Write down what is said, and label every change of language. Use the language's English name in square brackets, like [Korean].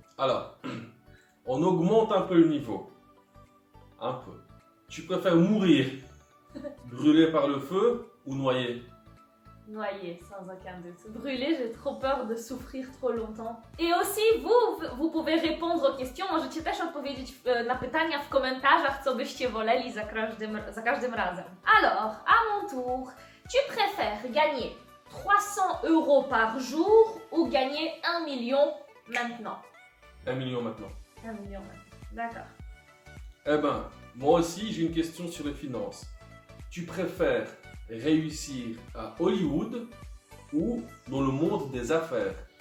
[French] Alors, on augmente un peu le niveau. Un peu. Tu préfères mourir brûlé par le feu ou noyé? Noyé, sans aucun doute. Brûlé, j'ai trop peur de souffrir trop longtemps. I aussi, vous pouvez répondre aux questions. [Polish] Możecie też odpowiedzieć na pytania w komentarzach, co byście woleli za każdym razem. [French] Alors, à mon tour, tu préfères gagner 300 € par jour ou gagner 1 million maintenant? 1 million maintenant. 1 million maintenant, d'accord. Eh ben, moi aussi j'ai une question sur les finances. Tu préfères réussir à Hollywood ou dans le monde des affaires?